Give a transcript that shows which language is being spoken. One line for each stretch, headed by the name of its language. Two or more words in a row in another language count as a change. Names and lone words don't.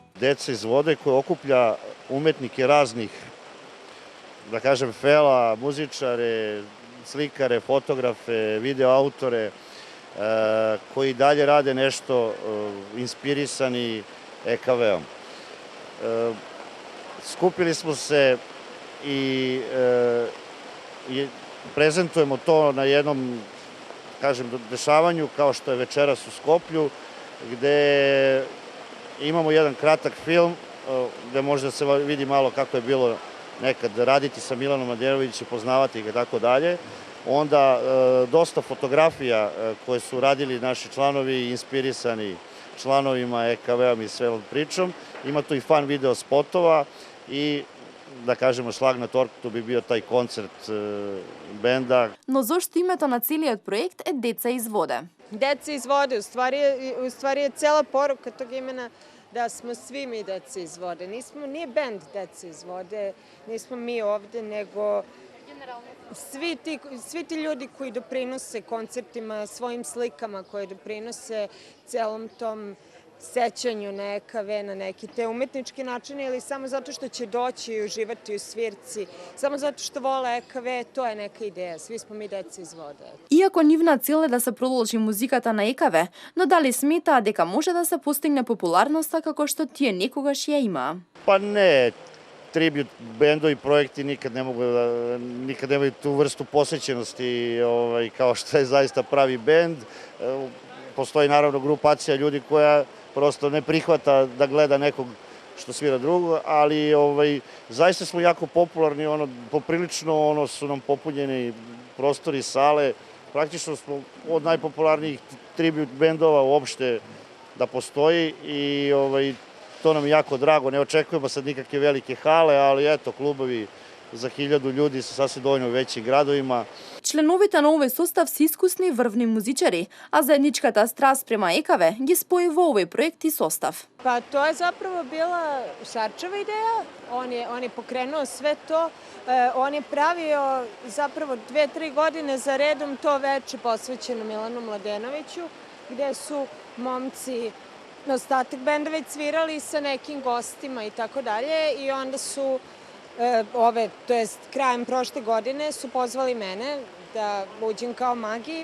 Serbian: Деца изводе кој окупља уметники разних, да кажем фела, музичаре, сликаре, фотографе, видеоауторе, кои далje раде нешто инспирисани ЕКВ-ом. Скупили smo se i prezentujemo to na jednom, kažem, dešavanju kao što je večeras u Skoplju, gde imamo jedan kratak film gde može da se vidi malo kako je bilo nekad raditi sa Milanom Mladenovićem, poznavati ga i tako dalje. Onda dosta fotografija koje su radili naši članovi, inspirisani članovima EKV-om i sve pričom. Ima tu i fan video spotova i
Macedonian: да кажеме шлаг на тортата
Serbian: би био тај концерт бенда.
Macedonian: Но зошто името на целиот проект е Деца изводе?
Serbian: Деца изводе, у ствари е цела порука тог имена да smo svi mi deca izvode. Nije bend Deca izvode, nismo mi ovde, nego svi ti ljudi koji doprinose koncertima, svojim slikama, koji doprinose celom tom sećanju na EKV, na neki te umetnički način ili samo zato što će doći i uživati u svirci, samo zato što vole EKV, to je neka ideja. Svi smo mi deca iz vode.
Macedonian: Иако нивна цел е да се продолжи музиката на ЕКВ, но дали сметаа дека може да се постигне популарноста како што тие некогаш ја имаа?
Serbian: Pa ne, tribut bendovi, projekti nikad nemaju tu vrstu posvećenosti kao što je zaista pravi bend. Postoji naravno grupacija ljudi koja prosto ne prihvata da gleda nekog što svira drugo, ali zaista smo jako popularni, poprilično su nam popunjeni prostori, sale. Praktično smo od najpopularnijih tribut bendova uopšte da postoji i to nam je jako drago. Ne očekujemo sad nikakve velike hale, ali eto, klubovi za 1000 ljudi su sasvim dovoljno u većim gradovima.
Macedonian: Членовите на овој состав се искусни врвни музичари, а заедничката страст према ЕКВ ги спои во овој проект и состав.
Serbian: Pa to je zapravo bila Šarčeva ideja, on je pokrenuo sve to, on je pravio zapravo 2-3 godine za redom to veče posvećeno Milanu Mladenoviću, gde su momci ostatak benda već svirali sa nekim gostima i tako dalje i onda su krajem prošle godine su pozvali mene da uđem kao magi.